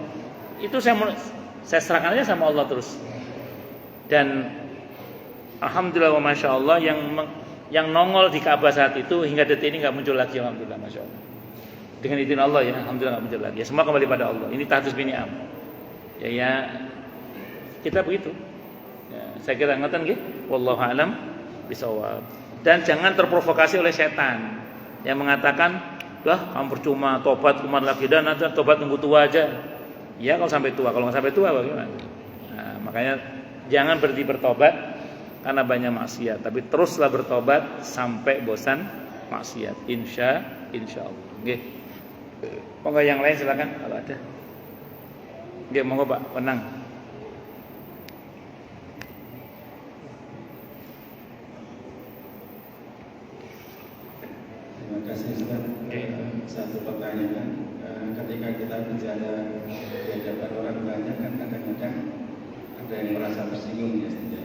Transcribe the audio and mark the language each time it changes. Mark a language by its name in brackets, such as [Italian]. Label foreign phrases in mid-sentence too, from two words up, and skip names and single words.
[Indonesian] Itu saya serahkan aja sama Allah terus. Dan [Arabic] الحمد لله وما شاء الله [Indonesian] yang nongol di Ka'bah saat itu hingga detik ini enggak muncul lagi, [Arabic] الحمد لله ما شاء الله. [Indonesian] Dengan izin Allah ya, alhamdulillah enggak muncul lagi. Ya, semua kembali pada Allah. Ini [Arabic] تحديث بالنعم. [Indonesian] Ya kita begitu. Ya, saya kira [Javanese] ngeten nggih, [Arabic] والله أعلم بالصواب. [Indonesian] Dan jangan terprovokasi oleh setan yang mengatakan, "Lah, kamu percuma tobat kumat lagi dan nanti tobat tunggu tua aja." Ya, kalau sampai tua, kalau nggak sampai tua bagaimana? Nah, makanya jangan berhenti bertobat karena banyak maksiat, tapi teruslah bertobat sampai bosan maksiat. [Arabic] إن شاء الله. Nggih. [Indonesian] Monggo yang lain silakan kalau ada. [Javanese] Nggih, monggo Pak, [Indonesian] tenang. Terima kasih Ustaz. Satu pertanyaan, ketika kita bicara di hadapan orang banyak kan kadang-kadang ada yang merasa tersinggung ya Ustaz.